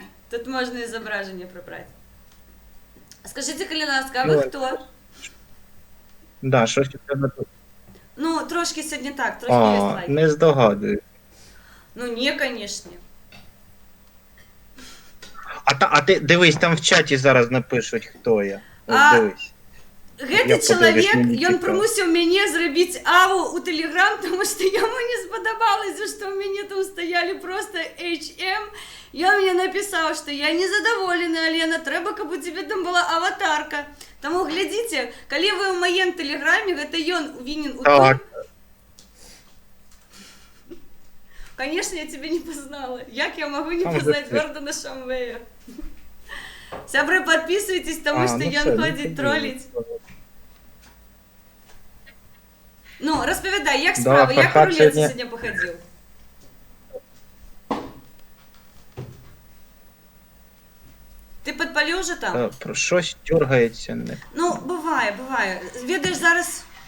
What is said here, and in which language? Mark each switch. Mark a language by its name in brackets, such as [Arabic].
[Ukrainian] Тут можна і зображення прибрати. Скажіть, коли ласка, а ви хто? Да, щось у тебе тут. Ну, трошки сьогодні так, трошки є лайк. Не здогадую. Ну, ні, звісно. А ти дивись, там в чаті зараз напишуть, хто я. Ось дивись. [Belarusian] Гэты чалавек, ён прымусіў мяне зрабіць аву у Телеграм, тому што яму не спадабалася, што ў мяне там стаялі просто HM. Ён мне напісаў, што я незадаволены, Алена, трэба, каб у цябе там была аватарка. Таму глядзіце, калі вы ў маім Телеграме, гэта ён вінен у том. [Russian] Конечно, я тебя не познала. Як я могу не познать Гордона Шамвея? Сябры, подписывайтесь, потому что ён ходить троллить. [Ukrainian] Ну, розповідай, як справи, як рулет сьогодні походив? Ти підпалив вже там? Щось дергається. Ну, буває, буває. Ведаєш, зараз...